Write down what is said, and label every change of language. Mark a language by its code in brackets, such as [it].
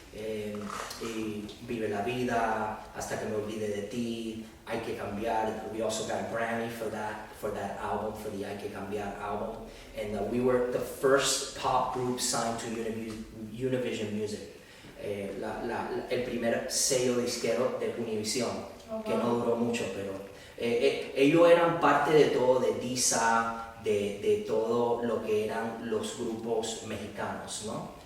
[es] y Vive la Vida, Hasta que me olvide de ti, Hay que cambiar. [en] We also got a Grammy for that album, for the Hay que cambiar album. And we were the first pop group signed to Univision Music. [es] El primer sello disquero de Univision, que no duró mucho, pero ellos eran parte de todo, de Disa, de todo lo que eran los grupos mexicanos, ¿no?